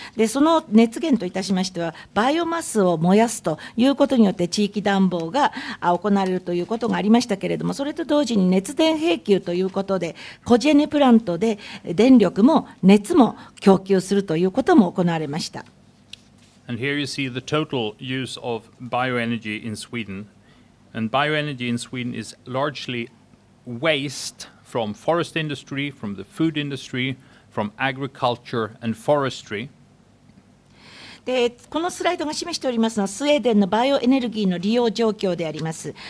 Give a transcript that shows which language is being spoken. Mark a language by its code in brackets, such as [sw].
[ja] で、その熱源といたしましては、バイオマスを燃やすということによって地域暖房が行われるということがありましたけれども、それと同時に熱電並給ということで、コジェネプラントで電力も熱も供給するということも行われました。 [en] And here you see the total use of bioenergy in Sweden. And bioenergy in Sweden is largely waste from forest industry, from the food industry, from agriculture and forestry. [ja] でこのスライドが示しておりますのはスウェーデンのバイオエネルギーの利用状況であります。